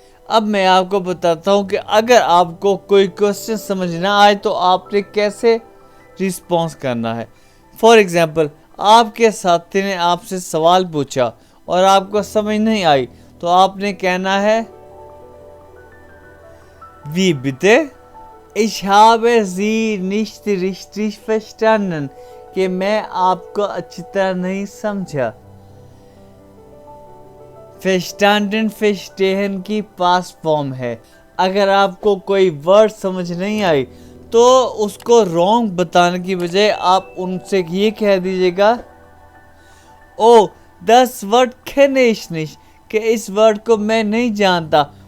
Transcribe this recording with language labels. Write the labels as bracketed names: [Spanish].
[Hindi] अब मैं आपको बताता हूँ कि अगर आपको कोई क्वेश्चन समझ ना आए तो आपने कैसे रिस्पॉन्स करना है। फॉर एग्जाम्पल आपके साथी ने आपसे सवाल पूछा और आपको समझ नहीं आई, तो आपने कहना है [German] wie bitte? Ich habe Sie nicht richtig verstanden। [Hindi] कि मैं आपको अच्छी तरह नहीं समझा। verstanden verstehen की पास्ट फॉर्म है। अगर आपको कोई वर्ड समझ नहीं आई तो उसको रॉन्ग बताने की बजाय आप उनसे ये कह दीजिएगा ओ [German] das Wort kenne ich nicht, [Hindi] कि इस वर्ड को मैं नहीं जानता।